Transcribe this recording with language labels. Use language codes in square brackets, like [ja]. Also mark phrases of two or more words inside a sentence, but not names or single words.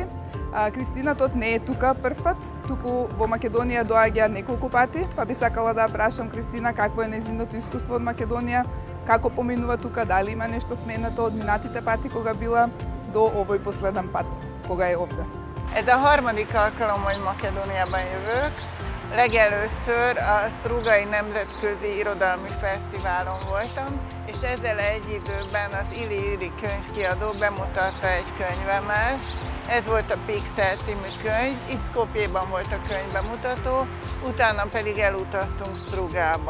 [mk] Кристина Тот не е тука прв пат, туку во Македонија доаѓа неколку пати, па би сакала да прашам Кристина какво е нејзиното искуство од Македонија, како поминува тука, дали има нешто сменето од минатите пати кога била до овој последен пат, кога е овде. [hu] Ez a harmadik alkalom, hogy Makedóniában jövök. Legelőször a Strugai Nemzetközi Irodalmi Fesztiválon voltam, és ezzel egy időben az Ili könyvkiadó bemutatta egy könyvemet. Ez volt a Pixel című könyv, itt Skopjéban volt a könyvbemutató, utána pedig elutaztunk Strugába.